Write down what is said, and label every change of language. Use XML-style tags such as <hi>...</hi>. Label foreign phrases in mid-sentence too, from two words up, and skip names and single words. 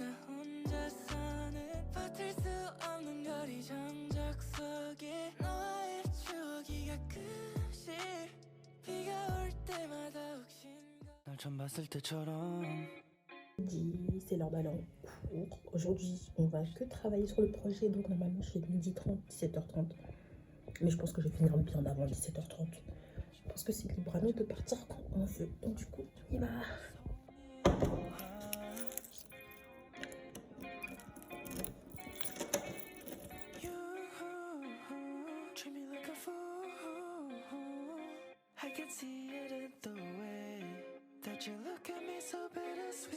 <ko>혼자서는 버틸 수 없는 거리 정적 속에 너와의 추억이 가끔씩 비가 올 때마다 혹시 널 처음 봤을 때처럼.</ko> <fr>C'est l'heure d'aller en cours. Aujourd'hui, on va que travailler sur le projet. Donc, normalement, je fais 12h30, 17h30. Mais je pense que je vais finir bien avant 17h30. Parce que c'est libre à nous de partir quand on veut. Donc, du coup, on y va.</fr> <en>I can see it in the way that you look at me so bittersweet.</en>